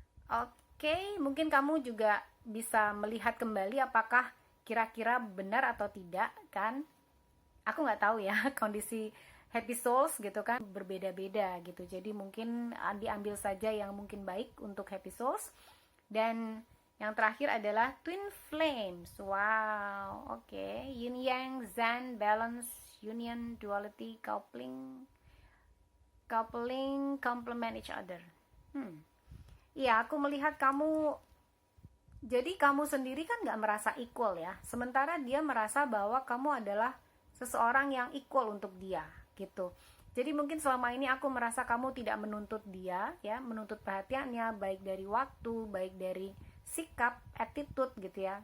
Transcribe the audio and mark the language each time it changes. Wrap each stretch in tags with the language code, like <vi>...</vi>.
<id>Oke, mungkin kamu juga bisa melihat kembali apakah kira-kira benar atau tidak kan. Aku nggak tahu ya, kondisi happy souls gitu kan berbeda-beda gitu. Jadi mungkin diambil saja yang mungkin baik untuk happy souls. Dan yang terakhir adalah twin flames. Wow, oke.</id> <en>Yin yang, zen, balance, union, duality, coupling, complement each other.</en> <id>Iya, aku melihat kamu, jadi kamu sendiri kan gak merasa equal ya. Sementara dia merasa bahwa kamu adalah seseorang yang equal untuk dia gitu. Jadi mungkin selama ini aku merasa kamu tidak menuntut dia ya, menuntut perhatiannya, baik dari waktu, baik dari sikap, attitude gitu ya.</id>